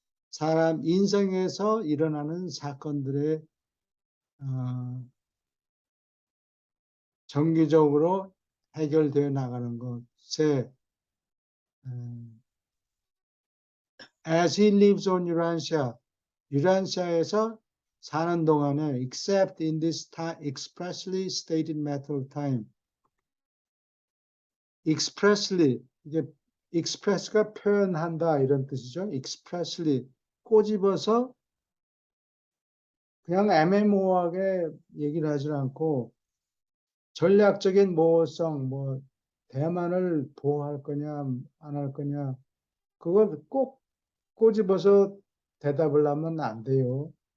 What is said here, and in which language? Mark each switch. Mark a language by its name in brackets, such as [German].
[Korean] 사람 인생에서 일어나는 사건들의 정기적으로 해결되어 나가는 것에 [English] as he lives on Urantia, [Korean] 유란시아에서 사는 동안에 [English] except in this time expressly stated matter of time. [Korean] expressly 이게 express가 표현한다 이런 뜻이죠. expressly 꼬집어서 그냥 애매모호하게 얘기를 하지 않고 전략적인 모호성, 뭐 대만을 보호할 거냐 안 할 거냐 그거 꼭 꼬집어서 대답을 하면 안 돼요.